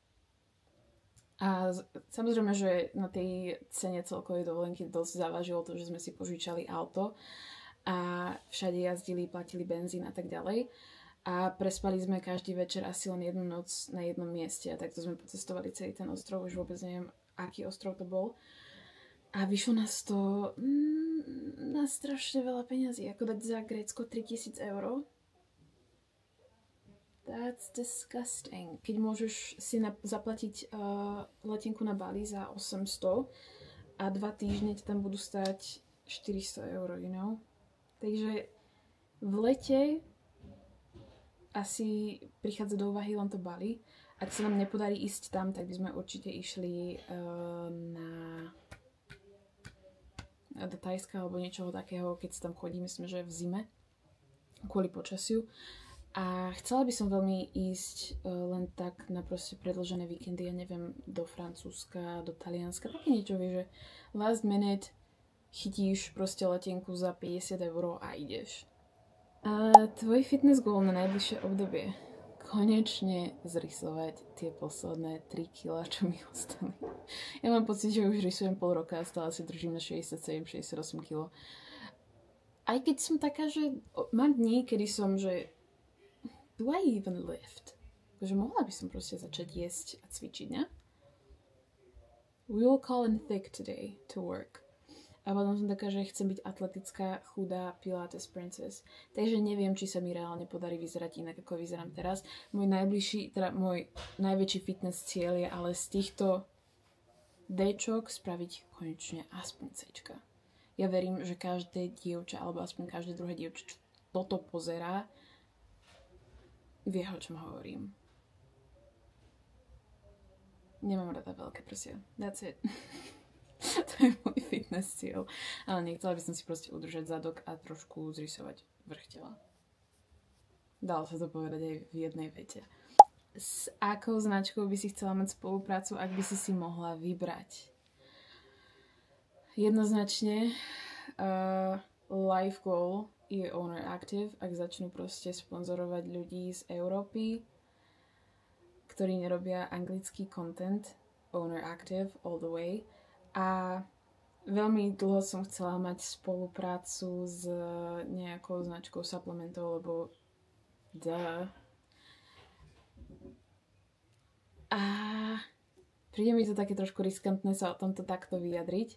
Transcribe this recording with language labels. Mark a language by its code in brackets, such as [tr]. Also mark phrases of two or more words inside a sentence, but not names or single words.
[sk] A samozrejme, že na tej cene celkovej dovolenky dosť závažilo to, že sme si požičali auto a všade jazdili, platili benzín a tak ďalej. A prespali sme každý večer asi len jednu noc na jednom mieste a takto sme pocestovali celý ten ostrov, už vôbec neviem, aký ostrov to bol. A vyšlo nás to na strašne veľa peňazí, ako dať za Grécko 3000 €. [en] That's disgusting. [sk] Keď môžeš si zaplatiť letenku na Bali za 800 a 2 týždne ti tam budú stať 400 €, [en] you know? [sk] Takže v lete asi prichádza do úvahy len to Bali. Ak sa nám nepodarí ísť tam, tak by sme určite išli do Thajska alebo niečoho takého, keď sa tam chodí, myslím, že v zime, kvôli počasiu. A chcela by som veľmi ísť len tak na proste predĺžené víkendy, ja neviem, do Francúzska, do Talianska, také niečo, vieš, že [en] last minute [sk] chytíš proste letenku za 50 € a ideš. A tvoj [en] fitness goal [sk] na najbližšie obdobie? Konečne zrysovať tie posledné 3 kg, čo mi ostali. Ja mám pocit, že už rysujem pol roka a stále si držím na 67-68 kg. Aj keď som taká, že mám dní, kedy som, že [en] do I even lift? [sk] Takže mohla by som proste začať jesť a cvičiť, ne? [en] We will call in thick today to work. [sk] A potom som taká, že chcem byť atletická, chudá [en] Pilates princess. [sk] Takže neviem, či sa mi reálne podarí vyzerať inak, ako vyzerám teraz. Môj najväčší fitness cieľ je ale z týchto Dčok spraviť konečne aspoň Cčka. Ja verím, že každé dievča, alebo aspoň každé druhé dievča, čo toto pozerá, vie, o čom hovorím. Nemám rada veľké prsia. [en] That's it. [sk] To je môj fitness cieľ. Ale nechcela by som si proste udržať zadok a trošku zrysovať vrch tela. Dalo sa to povedať aj v jednej vete. S akou značkou by si chcela mať spoluprácu, ak by si mohla vybrať? Jednoznačne [en] life goal [sk] je Owner Active, ak začnú proste sponzorovať ľudí z Európy, ktorí nerobia anglický content. [en] Owner Active all the way. [sk] A veľmi dlho som chcela mať spoluprácu s nejakou značkou suplementov, lebo A príde mi to také trošku riskantné sa o tomto takto vyjadriť.